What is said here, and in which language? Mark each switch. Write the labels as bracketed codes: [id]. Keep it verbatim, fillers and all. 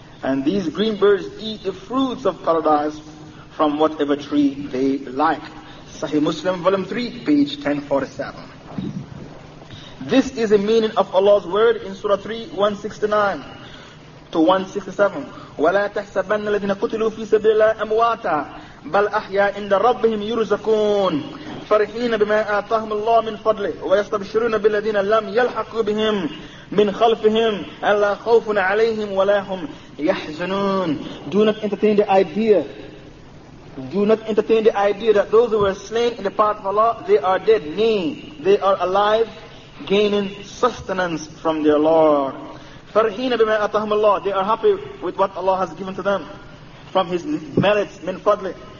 [en] And these green birds eat the fruits of paradise from whatever tree they like. Sahih Muslim, volume three, page ten forty-seven. This is the meaning of Allah's word in Surah three, one sixty-nine to one sixty-seven. [ar] وَلَا تَحْسَبَنَّ الَّذِينَ قُتِلُوا فِي سَبِيلِ اللَّهِ أَمْوَاتًا بَلْ أَحْيَا عِنْدَ رَبِّهِمْ يُرْزَقُونَ فرحين بما آتاهم الله من فضله ويستبشرون بالذين لم يلحقوا بهم من خلفهم ألا خوف عليهم ولا هم يحزنون. [en] Do not entertain the idea. Do not entertain the idea that those who were slain in the path of Allah, they are dead. Nay, they are alive, gaining sustenance from their Lord. [ar] فرحين بما آتاهم الله. [en] They are happy with what Allah has given to them from His merits, [ar] من فضله.